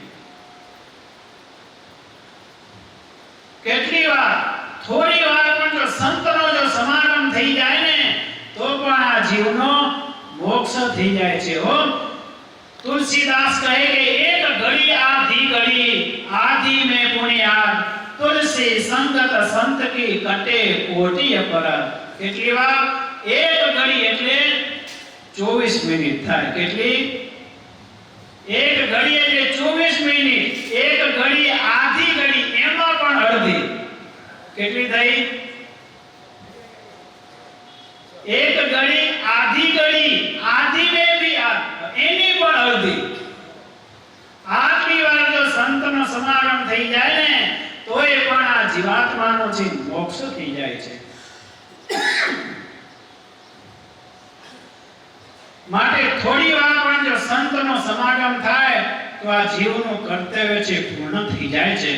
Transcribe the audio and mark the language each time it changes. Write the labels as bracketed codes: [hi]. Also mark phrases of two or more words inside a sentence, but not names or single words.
[gu] કેટલી વાર થોડી વાર પણ જો સંતનો જો સમાગમ થઈ જાય ને તો પણ આ જીવનો મોક્ષ થઈ જાય છે. હો તુલસીદાસ કહે કે [hi] एक घड़ी आधी घड़ी आधी में पुण्यात तुलसी संगत संत की कटे कोटि अपराध. [gu] કેટલી વાર એક ઘડી એટલે 24 મિનિટ થાય. કેટલી? એક ઘડી એટલે 24 મિનિટ. એક ઘડી આધી ઘડી એમાં પણ અડધી. કેટલી થઈ? એક ઘડી [hi] आधी में भी [gu] એની પણ અડધી. આટલી વાર જો સંતનો સમાગમ થઈ જાય ને તોય પણ આ જીવાત્માનો છે મોક્ષ થઈ જાય છે. માટે થોડી વાર પણ જો સંતનો સમાગમ થાય તો આ જીવનું કર્તવ્ય છે પૂર્ણ થઈ જાય છે.